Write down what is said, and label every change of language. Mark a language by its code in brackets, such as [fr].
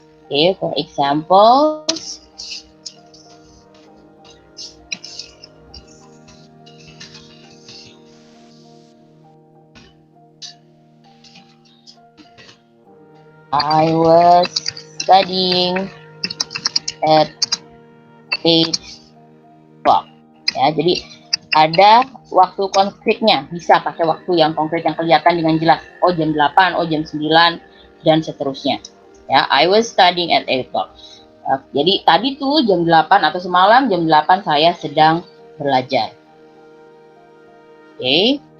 [en] Okay, for examples, I was studying at 8 o'clock. [id] Ya, jadi ada waktu konkretnya, bisa pakai waktu yang konkret yang kelihatan dengan jelas. Oh jam 8, oh jam 9 dan seterusnya. Ya, [en] I was studying at 8 o'clock. [id] Jadi tadi tuh jam 8 atau semalam jam 8 saya sedang belajar. Okay.